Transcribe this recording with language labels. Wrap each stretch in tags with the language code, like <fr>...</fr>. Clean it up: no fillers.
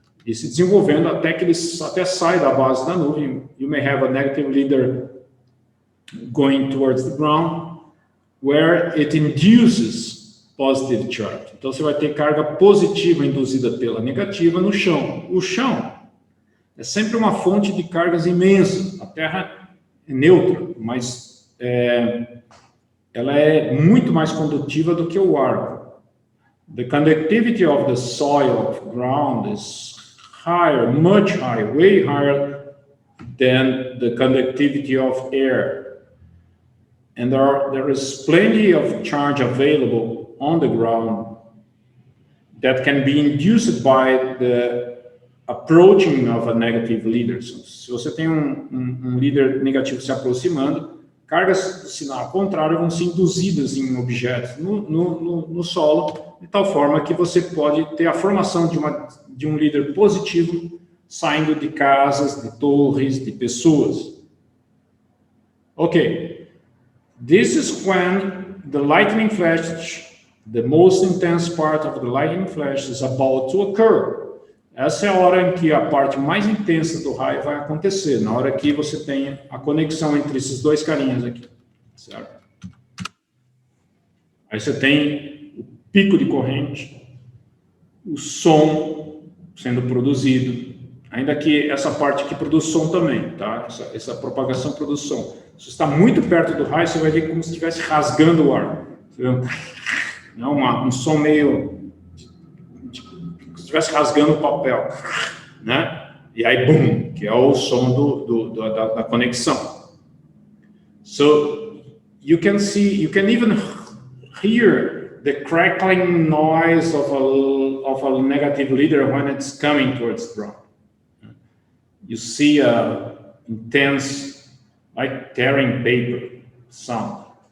<pt>E se desenvolvendo até que ele sai da base da nuvem.</pt> <en>You may have a negative leader going towards the ground, where it induces positive charge.</en> <pt>Então, você vai ter carga positiva induzida pela negativa no chão. O chão é sempre uma fonte de cargas imensa. A Terra é neutra, mas ela é muito mais condutiva do que o ar.</pt> <en>The conductivity of the soil, of ground, is higher, much higher, way higher than the conductivity of air. And there is plenty of charge available on the ground that can be induced by the approaching of a negative leader.</en> <pt>So, se você tem um líder negativo se aproximando, cargas do sinal contrário vão ser induzidas em objetos no solo, de tal forma que você pode ter a formação de um líder positivo saindo de casas, de torres, de pessoas. Ok.</pt> <en>This is when the lightning flash, the most intense part of the lightning flash, is about to occur.</en> <pt>Essa é a hora em que a parte mais intensa do raio vai acontecer, na hora que você tem a conexão entre esses dois carinhas aqui, certo? Aí você tem o pico de corrente, o som sendo produzido, ainda que essa parte aqui produz som também, tá? Essa propagação produz som. Se você está muito perto do raio, você vai ver como se estivesse rasgando o ar. Um som meio... estivesse rasgando o papel, né? E aí, boom, que é o som da conexão.</pt> <en>So, you can even hear the crackling noise of a negative leader when it's coming towards the ground. You see a intense, like tearing paper sound.</en>